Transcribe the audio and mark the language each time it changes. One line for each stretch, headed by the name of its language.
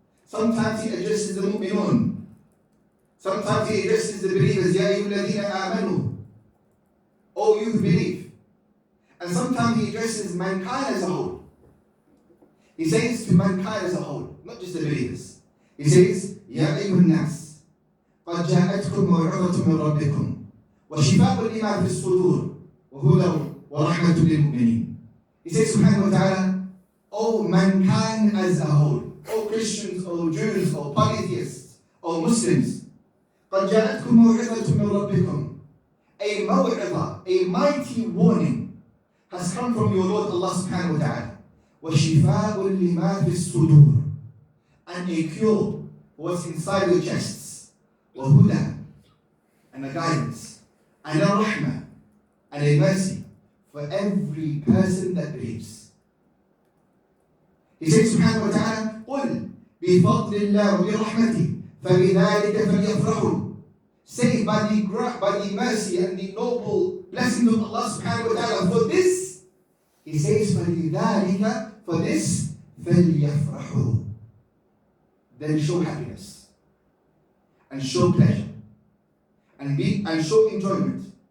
English: Sometimes He addresses the mu'minun. Sometimes He addresses the believers,
Arabic: Ya ayyuhalladhina amanu.
English: Oh, you who believe. And sometimes He addresses mankind as a whole. He says to mankind as a whole, not just the believers. He says,
Arabic: Ya ayyuhan nas, قَدْ جَاءَتْكُمْ مَوْعِظَةٌ مِّن رَبِّكُمْ وَشِفَاءٌ لِمَا فِي الصُّدُورِ وَهُدًى وَرَحْمَةٌ لِلْمُؤْمِنِينَ.
English: He says, subhanahu wa ta'ala, O mankind as a whole, O Christians, O Jews, O polytheists, O Muslims,
Arabic: قَدْ جَاءَتْكُمْ مَوْعِظَةٌ مِّن رَبِّكُمْ.
English: A maw'idah, a mighty warning has come from your Lord Allah subhanahu wa ta'ala.
Arabic: وَشِفَاءٌ لِمَا فِي الصُّدُورِ.
English: And a cure for what's inside your chests. وَهُدًى. And a guidance. And a rahmah. and a mercy for every person that believes.
Arabic: He says subhanahu wa ta'ala, قُلْ بِفَضْلِ اللَّهِ وَبِرَحْمَتِهِ فَبِذَلِكَ فَلْيَفْرَحُوا.
English: Say by the mercy and the noble blessings of Allah subhanahu wa ta'ala, for this, he says, فَلِذَلِكَ, for this, فَلْيَفْرَحُوا. Then show happiness, and show pleasure, and show enjoyment.